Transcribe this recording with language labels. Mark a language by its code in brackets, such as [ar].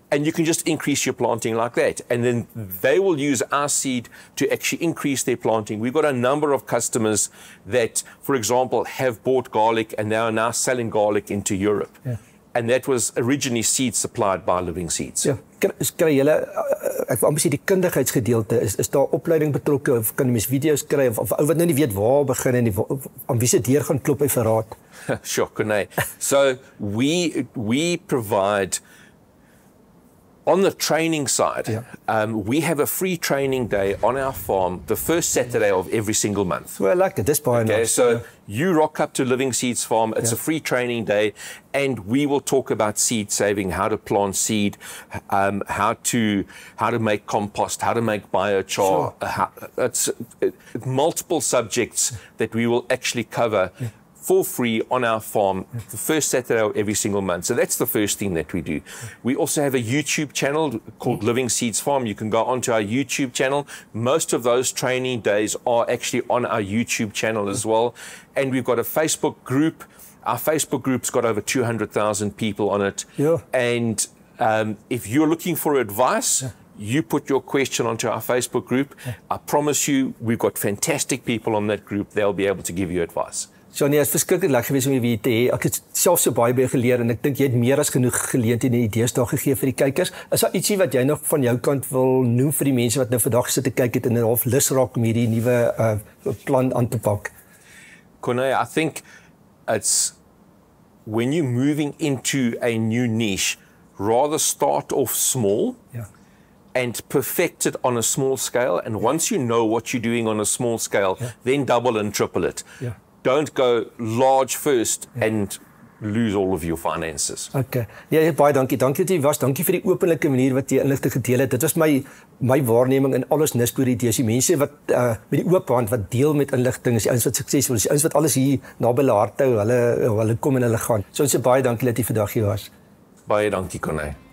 [en] And you can just increase your planting like that. And then they will use our seed to actually increase their planting. We've got a number of customers that, for example, have bought garlic and they are now selling garlic into Europe. Yeah. And that was originally seed supplied by Living Seeds. [af] Ja, kry julle ek wil amper sê die kundigheidsgedeelte is daar opleiding betrokke of kan jy mens video's kry of ou wat nou nie weet waar begin en aan wie se deur gaan klop hy vir raad. [en] Sure, Kone. So we provide on the training side, we have a free training day on our farm the first Saturday of every single month. Well, like this by okay, so you rock up to Living Seeds Farm. It's a free training day, and we will talk about seed saving, how to plant seed, how to make compost, how to make biochar. It's multiple subjects that we will actually cover. For free on our farm the first Saturday of every single month. So that's the first thing that we do. We also have a YouTube channel called Living Seeds Farm. You can go onto our YouTube channel. Most of those training days are actually on our YouTube channel as well. And we've got a Facebook group. Our Facebook group's got over 200,000 people on it. Yeah. And if you're looking for advice, you put your question onto our Facebook group. I promise you, we've got fantastic people on that group. They'll be able to give you advice. [af] Johnny, het is verskriklik lekker geweest om jou hier te hê. Ek het self so baie by geleer en ek dink jy het meer as genoeg geleenthede en idees daar gegee vir die kykers. Is daar ietsie wat jy nog van jou kant wil noem vir die mense wat nou vandag gesit te kyk het en half lus raak om hierdie nuwe plan aan te pak? [en] Kone, I think it's when you're moving into a new niche, rather start off small. And perfect it on a small scale. And once you know what you're doing on a small scale, then double and triple it. Don't go large first and lose all of your finances. [af] Okay. Ja, baie dankie. Dankie dat jy was. Dankie vir die openlike manier wat jy inligting gedeel het. Dit was my waarneming in alles Nisboer idees. Die mense wat met die oop hand wat deel met inligting is die ouens wat suksesvol is. Die ouens wat alles hier naby hulle hart hou. Hulle kom en hulle gaan. So ons sê baie dankie dat jy vandag hier was. Baie dankie, Kone.